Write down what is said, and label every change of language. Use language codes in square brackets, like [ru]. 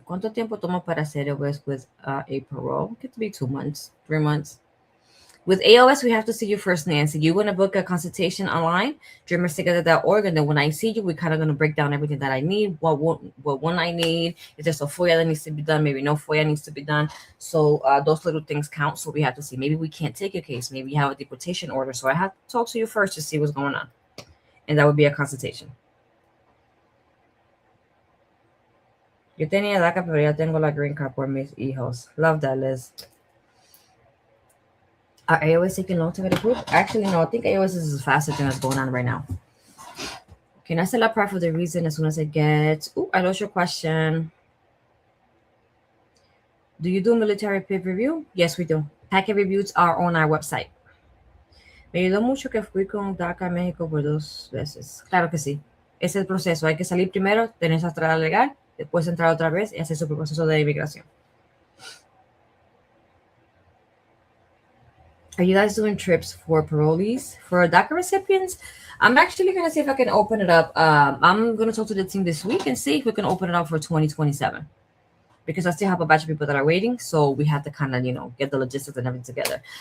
[es] ¿Cuánto tiempo toma para hacer AOS [en] with a parole? It could be 2 months, 3 months. With AOS, we have to see you first, Nancy. You're going to book a consultation online, Dreamers2Gether.org, and then when I see you, we're kind of going to break down everything that I need, what one I need, if there's a FOIA that needs to be done, maybe no FOIA needs to be done. So those little things count. So we have to see. Maybe we can't take your case. Maybe you have a deportation order. So I have to talk to you first to see what's going on. And that would be a consultation. [es] Yo tenía DACA, pero ya tengo la green card por mis hijos. [en] Love that, Liz. Are AOS taking long to get approved? Actually, no. I think AOS is the fastest thing that's going on right now. Can I still apply for the reason as soon as I get... Oh, I lost your question. Do you do military PIP review? Yes, we do. Packet reviews are on our website. [es] Me ayudó mucho que fui con DACA a México por 2 veces. Claro que sí. Es el proceso. Hay que salir primero, tener esa entrada legal, después entrar otra vez y hacer su proceso de inmigración. [en] Are you guys doing trips for parolees? For DACA recipients? I'm actually going to see if I can open it up. I'm going to talk to the team this week and see if we can open it up for 2027. Because I still have a batch of people that are waiting. So we have to kind of, get the logistics and everything together.